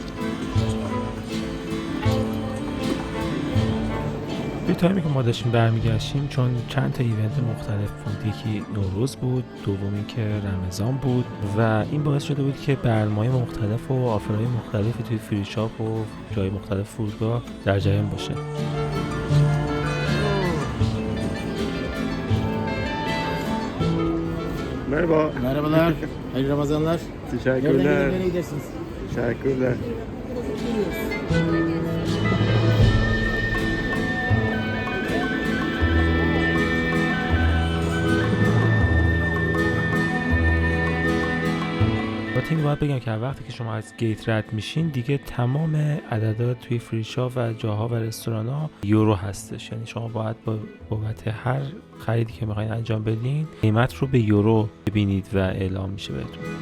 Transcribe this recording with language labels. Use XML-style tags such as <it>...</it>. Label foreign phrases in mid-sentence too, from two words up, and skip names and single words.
<fa>توی تایمی که ما داشتیم برمیگشتیم، چون چند تا ایونت مختلف بود، یکی نوروز بود، دومی که رمضان بود و این باعث شده بود که برنامه‌های مختلف و آفرهای مختلفی توی فری شاپ و جای مختلف فرودگاه در جریان باشه.</fa> <tr>Merhaba. Merhabalar, hayırlı Ramazanlar. Teşekkürler. Nereye gidersiniz? Teşekkürler.</tr> <fa>این باید بگم که وقتی که شما از گیت رد میشین دیگه تمام عددات توی فری شاپ و جاها و رستوران‌ها یورو هستش، یعنی شما باید با بابت هر خریدی که میخواین انجام بدین قیمت رو به یورو ببینید و اعلام میشه بهتون.</fa>